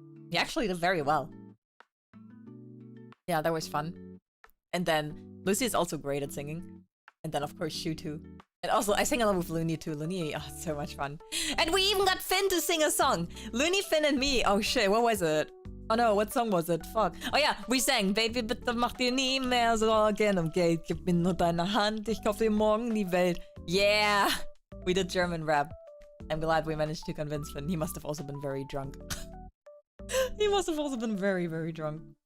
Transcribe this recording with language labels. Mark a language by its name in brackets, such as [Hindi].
[English] He actually did very well. Yeah, that was fun. And then Lucy is also great at singing. And then of course Shu too. And also I sang along with Looney too. Looney, oh, it's so much fun. And we even got Finn to sing a song. Looney, Finn and me. Oh shit, what was it? Oh no, what song was it? Fuck. Oh yeah, we sang [German] Baby, bitte mach dir nie mehr Sorgen um Geld. Gib mir nur deine Hand, ich kauf dir morgen die Welt. [English] Yeah! We did German rap. I'm glad we managed to convince Finn. He must have also been very drunk. He must have also been very, very drunk.